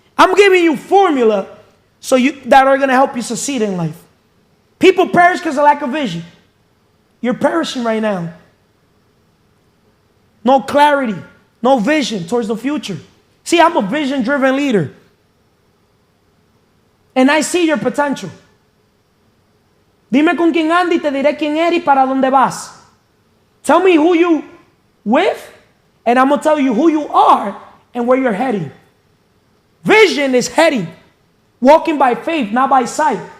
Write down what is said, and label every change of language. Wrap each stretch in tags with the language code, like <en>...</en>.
<en>I'm giving you formula that are going to help you succeed in life. People perish because of lack of vision. You're perishing right now. No clarity, no vision towards the future. See, I'm a vision-driven leader. And I see your potential.</en> <es>Dime con quién andas y te diré quién eres y para dónde vas.</es> <en>Tell me who you with, and I'm going to tell you who you are and where you're heading. Vision is heading. Walking by faith, not by sight.</en>